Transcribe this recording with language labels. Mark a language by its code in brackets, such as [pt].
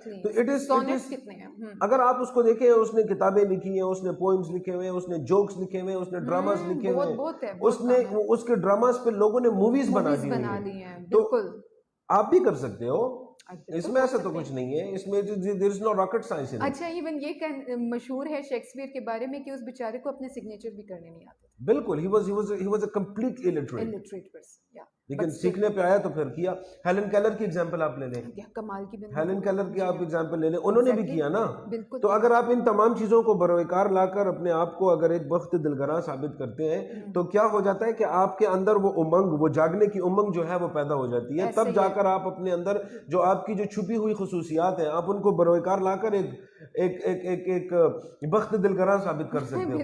[ur] تو it is اگر آپ اس کو دیکھیں, اس نے کتابیں لکھی ہیں, اس نے پوئمز لکھے ہوئے ہیں, اس نے جوکس لکھے ہوئے ہیں, اس نے ڈراماز لکھے ہوئے ہیں, اس کے ڈراماز پہ لوگوں نے موویز بنا دی ہیں. تو آپ بھی کر سکتے ہو. اس میں ایسا تو کچھ نہیں ہے, اس میں [en] there is no rocket science in it. [ur] اچھا ایون یہ مشہور ہے شیکسپیئر کے بارے میں کہ اس بیچارے کو اپنے سگنیچر بھی کرنے نہیں آتے. [en] بالکل, he was a complete illiterate. Yeah. [ur] لیکن سیکھنے پہ آیا تو پھر کیا. ہیلن کیلر کی ایگزامپل آپ لے لیں, کمال کی بندی, ہیلن کیلر کی آپ ایگزامپل لے لیں, انہوں نے بھی کیا نا. بالکل. تو اگر آپ ان تمام چیزوں کو بروکار لا کر اپنے آپ کو اگر ایک وقت دلگراں ثابت کرتے ہیں تو کیا ہو جاتا ہے کہ آپ کے اندر وہ امنگ, وہ جاگنے کی امنگ جو ہے وہ پیدا ہو جاتی ہے. تب جا کر آپ اپنے اندر جو آپ کی جو چھپی ہوئی خصوصیات ہیں آپ ان کو بروکار لا کر ایک وقت دلگراں ثابت کر سکتے ہیں.